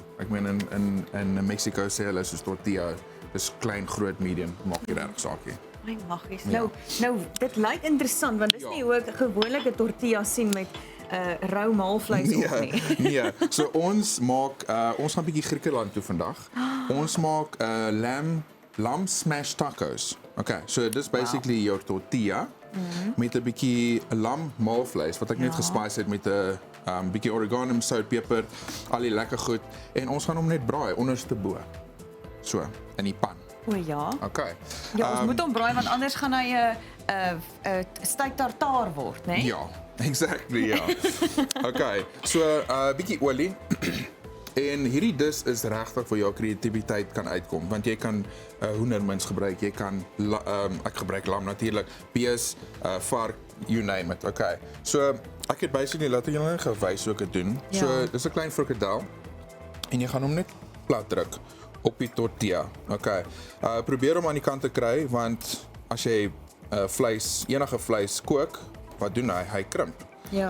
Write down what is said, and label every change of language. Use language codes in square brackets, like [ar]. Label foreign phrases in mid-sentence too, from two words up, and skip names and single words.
[af] Ek meen in Mexico sê hulle soos tortilla, dis klein, groot, medium, maak nie regtig saak nie. My maggies. Ja. Nou dit lyk interessant want dis Ja. nie hoe ek gewoonlik 'n tortilla sien met rou maalvleis op nie. Nee. So ons gaan 'n bietjie Griekeland toe vandag. Ons maak [en] lamb smash tacos. [af] Okay, so dis [en] basically your tortilla [af] met 'n bietjie lam maalvleis wat ek net gespice het met 'n bietjie oregano, sout, peper, al die lekker goed en ons gaan hom net braai onderste bo. So, in die pan. O ja. Okay. Ja, ons moet hom braai want anders gaan hy 'n steak tartaar word, né? Ja, exactly, ja. Okay, so bietjie olie. En hierdie dis is regtig waar jou kreatiwiteit kan uitkom, want jy kan hoendermins gebruik, jy kan ek gebruik lam natuurlik, bees, vark, [en] you name it. [af] Okay. So ek het basically laat julle net gewys hoe ek dit doen. Ja. So dis 'n klein frikadel en jy gaan hom net plat druk op die tortilla. Okay. Probeer hom aan die kant te kry want as jy enige vleis kook, wat doen hy? Hy krimp. Ja.